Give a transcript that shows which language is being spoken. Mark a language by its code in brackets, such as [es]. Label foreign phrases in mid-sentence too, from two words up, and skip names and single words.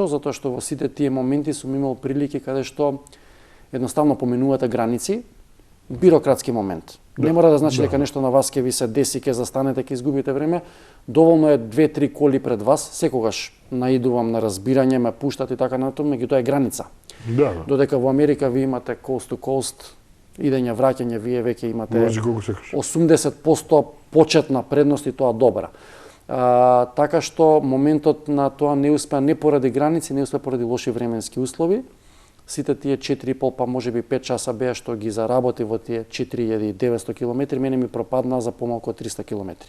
[mk] Затоа што во сите тие моменти сум имал прилики каде што едноставно поменувате граници, бирократски момент. Не мора да значи дека нешто на вас ќе ви се деси, ќе застанете, ќе изгубите време. Доволно е 2-3 коли пред вас, секогаш наидувам на разбирање, ме пуштат и така натаму, меѓутоа е граница. Да. Додека во Америка ви имате [en] coast to coast, [mk] идење, враќање, вие веќе имате 80% почетна предност и тоа добра. Така што моментот на тоа не успеа не поради граници, не успеа поради лоши временски услови. Сите тие 4,5 па можеби 5 часа беа што ги заработи во тие 4900 километри, мене ми пропадна за помалку од 300 километри.